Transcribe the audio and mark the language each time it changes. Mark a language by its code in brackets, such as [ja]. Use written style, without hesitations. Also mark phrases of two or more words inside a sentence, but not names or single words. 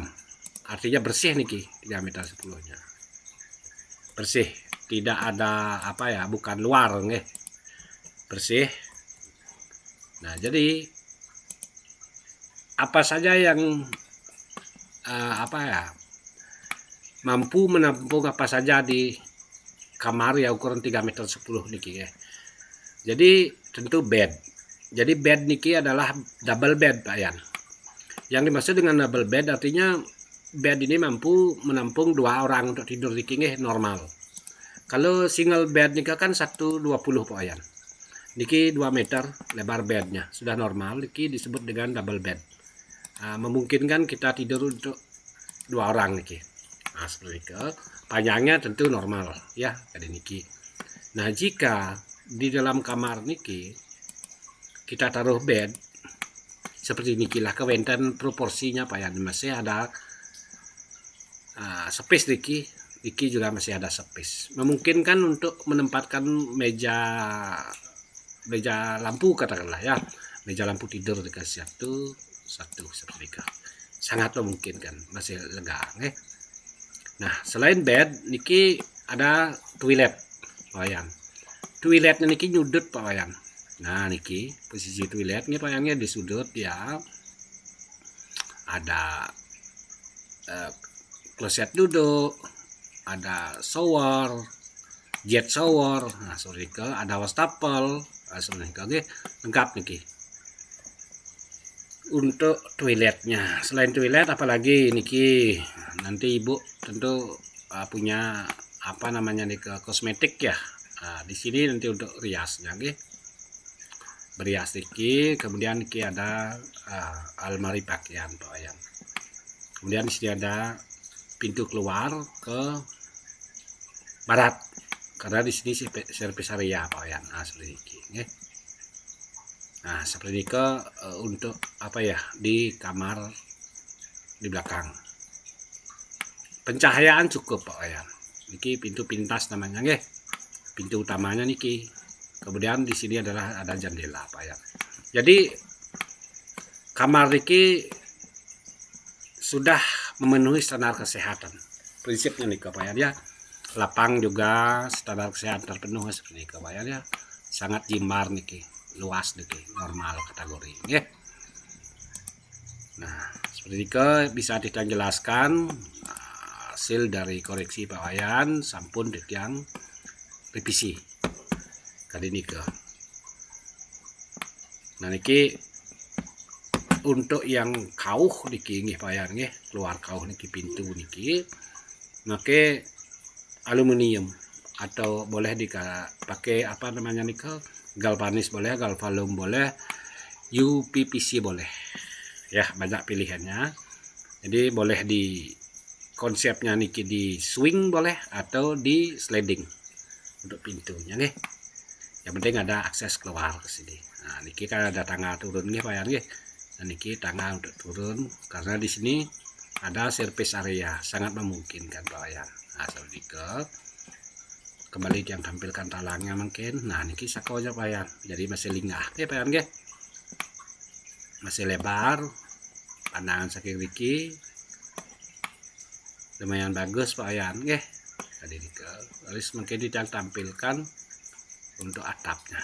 [id] Artinya bersih niki 3,10 meter nya. Bersih, tidak ada apa ya, bukan luar nggih. Bersih. Nah, jadi apa saja yang mampu menampung apa saja di kamar ya ukuran 3,10 meter niki ya. Jadi tentu bed. Jadi bed niki adalah [en] double bed [id] Pak Yan. Yang dimaksud dengan [en] double bed [id] artinya bed ini mampu menampung 2 orang untuk tidur [ban] niki nggih [id] normal. Kalau [en] single bed [id] niki kan 120 Pak Yan. Niki 2 meter lebar bednya sudah normal. Niki disebut dengan [en] double bed. [id] Memungkinkan kita tidur untuk 2 orang niki. Nah, seperti itu. Panjangnya tentu normal ya tadi niki. Nah, jika di dalam kamar niki kita taruh bed seperti niki lah, kewentan proporsinya Pak Yan, masih ada [en] space niki [id] juga masih ada space. Memungkinkan untuk menempatkan meja lampu katakanlah ya. Meja lampu tidur dikasih satu seperti itu. Sangat memungkinkan, masih lega nggih. Nah, selain bed niki ada toilet Pak Wayan. Toiletnya niki nyudut Pak Wayan. Nah, niki posisi toilet nih Pak Wayan di sudut ya. Ada kloset duduk, ada shower, [en] jet shower, [id] nah ada wastafel, nggih lengkap niki. Untuk toiletnya, selain toilet apalagi niki, nanti ibu tentu punya apa namanya nih kosmetik ya. Nah, di sini nanti untuk riasnya nggih, berias niki. Kemudian niki ada almari pakaian Pak Wayan. Kemudian di sini ada pintu keluar ke barat karena di sini [en] servis area [id] Pak Wayan. Nah, seperti ini nggih. Nah, seperti ini untuk apa ya, di kamar di belakang. Pencahayaan cukup Pak Wayan. Niki pintu pintas namanya nggih. Pintu utamanya niki. Kemudian di sini adalah ada jendela Pak Wayan. Jadi kamar niki sudah memenuhi standar kesehatan. Prinsipnya nih Pak Wayan ya. Lapang juga standar kesehatan terpenuh seperti ini Pak Wayan ya. Sangat [ban] jimbar niki. [id] Luas niki, normal kategori nggih. Nah, seperti itu bisa Titiang jelaskan hasil dari koreksi Pak Wayan [ban] sampun Titiang [id] revisi kali niki. Nah, niki untuk yang [ban] kauh niki nggih [id] Pak Wayan nggih, keluar [ban] kauh niki [id] pintu niki make aluminium atau boleh dipakai apa namanya niki, galvanis boleh, galvalum boleh, UPVC boleh. Ya, banyak pilihannya. Jadi boleh di konsepnya niki di swing boleh atau di sliding untuk pintunya nih. Yang penting ada akses keluar ke sini. Nah, niki kan ada tangga turun nggih Pak Yan nggih. Nah, niki tangga untuk turun karena di sini ada [en] service area, [id] sangat memungkinkan Pak Yan. Nah, seperti kembali yang tampilkan talangnya mungkin. Nah, [ban] niki sakonya [id] Pak Yan. Jadi masih [ban] linggah nggih [id] Pak Yan nggih. Masih lebar. Pandangan [ban] saking niki [id] lumayan bagus Pak Yan nggih. Tadi harus mungkin ditampilkan untuk atapnya.